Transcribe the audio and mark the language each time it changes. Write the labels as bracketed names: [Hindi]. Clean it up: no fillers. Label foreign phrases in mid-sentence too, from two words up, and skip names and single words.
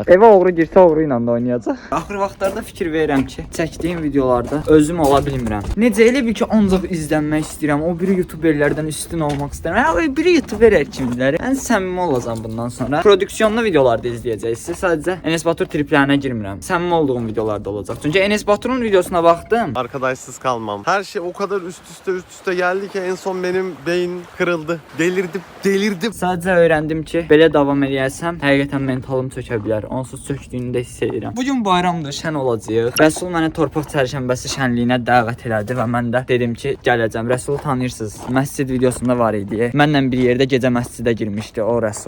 [Azerbaijani] Evə oğru girsə oğru ilə də oynayacaq. Axır vaxtlarda fikir verirəm ki, çəkdiyim videolarda özüm ola bilmirəm. Necə elə bil ki, ancaq izlənmək istəyirəm. O biri youtuberlərdən üstün olmaq istəyirəm. O biri youtuber kimləri. Ən səmimi olacağam bundan sonra. Prodüksiyonlu videolarda izləyəcəksiniz. Sadəcə Enes Batur triplərini sənə girmirəm. Səmimi olduğum videolarda olacaq. Çünki Enes Batur'un videosuna baxdım. [Turkish] Arkadaşsız kalmam. Her şey o kadar üst üste geldi ki en son benim beyin kırıldı. Delirdim. [Azerbaijani] Sadəcə öyrəndim ki, belə davam edərsəm, həqiqətən mentalım çökə bilər. Onsuz çökdüyünü də hiss edirəm. Bu gün bayramdır, şən olacağıq. Rəsul mənə torpaq çərşənbəsi şənliyinə dəvət elədi və mən də dedim ki, gələcəm. Rəsulu tanıyırsınız. Məscid videosunda var idi. Mənlə bir yerdə gecə məscidə girmişdi o Rəsul.